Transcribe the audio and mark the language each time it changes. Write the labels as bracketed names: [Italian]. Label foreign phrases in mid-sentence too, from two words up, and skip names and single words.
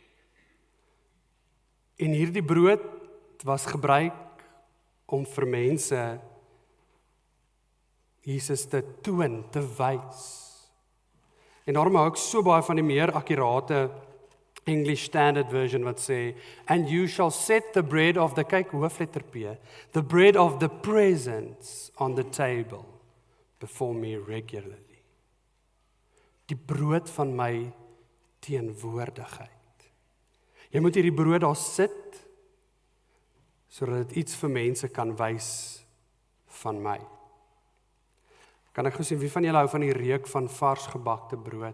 [Afrikaans] En hierdie brood was gebruik om vir mense Jesus te toon, te wys. En daarom hou ek so baie van die meer akkurate English Standard Version wat sê, [English] and you shall set the bread of the, [Afrikaans] kyk hoofletter [English] P, the bread of the presence on the table before me regularly. [Afrikaans] Die brood van my teenwoordigheid. Jy moet hierdie brood daar sit, sodat dit iets vir mense kan wys van my. Kan ek gesien, wie van julle hou van die reuk van vars gebakte brood?